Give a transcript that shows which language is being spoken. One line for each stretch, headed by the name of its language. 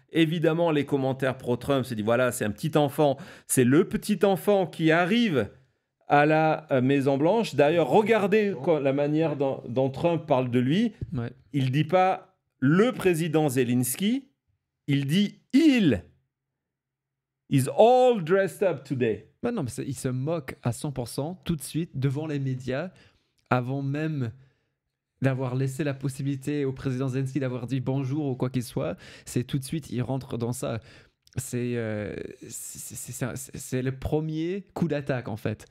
French: Évidemment, les commentaires pro-Trump se disent, voilà, c'est un petit enfant, c'est le petit enfant qui arrive à la Maison-Blanche. D'ailleurs, regardez la manière dont Trump parle de lui. Ouais. Il ne dit pas le président Zelensky, il dit il.
English: He's all dressed up today.
French: Bah non, mais il se moque à 100% tout de suite devant les médias, avant même d'avoir laissé la possibilité au président Zelensky d'avoir dit bonjour ou quoi qu'il soit. C'est tout de suite, il rentre dans ça. C'est le premier coup d'attaque, en fait.